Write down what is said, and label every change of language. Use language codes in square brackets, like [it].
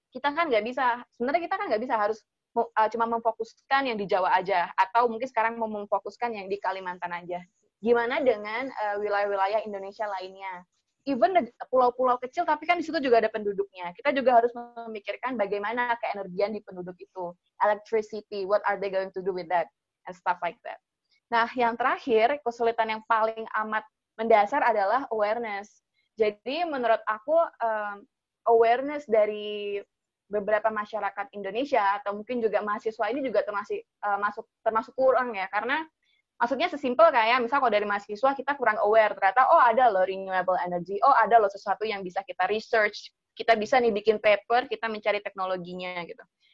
[id] Sebenarnya kita kan nggak bisa harus cuma memfokuskan yang di Jawa aja, atau mungkin sekarang mau memfokuskan yang di Kalimantan aja. Gimana dengan wilayah-wilayah Indonesia lainnya? Even pulau-pulau kecil, tapi kan di situ juga ada penduduknya. Kita juga harus memikirkan bagaimana keenergian di penduduk itu. [en] Electricity, what are they going to do with that? And stuff like that. [id] Nah, yang terakhir, kesulitan yang paling amat mendasar adalah awareness. Jadi, menurut aku, awareness dari beberapa masyarakat Indonesia, atau mungkin juga mahasiswa ini juga termasuk kurang ya, karena maksudnya sesimpel kayak, misal kalau dari mahasiswa kita kurang aware, ternyata ada loh renewable energy, ada loh sesuatu yang bisa kita research, kita bisa nih bikin paper, kita mencari teknologinya gitu.